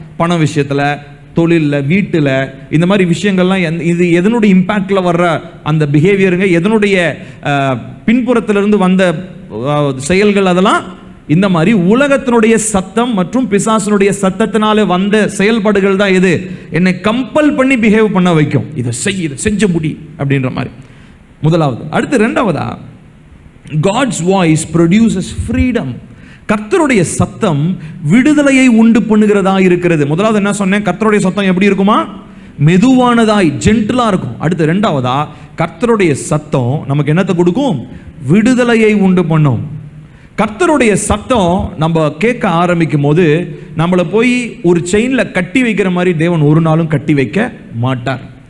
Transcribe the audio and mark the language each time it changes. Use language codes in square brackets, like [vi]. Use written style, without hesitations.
[ta] பண விஷயத்தில், தொழிலில், வீட்டில், இந்த மாதிரி விஷயங்கள்லாம் இது எதனுடைய இம்பேக்டில் வர்ற அந்த பிஹேவியருங்க, எதனுடைய பின்புறத்திலிருந்து வந்த செயல்கள், அதெல்லாம் இந்த மாதிரி உலகத்தினுடைய சத்தம் மற்றும் பிசாசனுடைய சத்தத்தினால வந்த செயல்பாடுகள் தான் எது என்னை கம்பல் பண்ணி பிஹேவ் பண்ண வைக்கும். இதை செஞ்ச முடி அப்படின்ற மாதிரி முதலாவது. அடுத்து ரெண்டாவதா, [en] God's voice produces freedom. [ta] கர்த்தருடைய சத்தம் விடுதலையை உண்டு பண்ணுகிறதா இருக்கிறது. முதலாவது என்ன சொன்னேன்? கர்த்தருடைய சத்தம் எப்படி இருக்குமா? மெதுவானதாய், ஜென்டிலா இருக்கும். அடுத்து ரெண்டாவதா, கர்த்தருடைய சத்தம் நமக்கு என்னத்தை கொடுக்கும்? விடுதலையை உண்டு பண்ணும். கர்த்தருடைய சத்தம் நம்ம கேட்க ஆரம்பிக்கும் போது நம்மளை போய் ஒரு செயின்ல கட்டி வைக்கிற மாதிரி தேவன் ஒரு நாளும் கட்டி வைக்க மாட்டார்.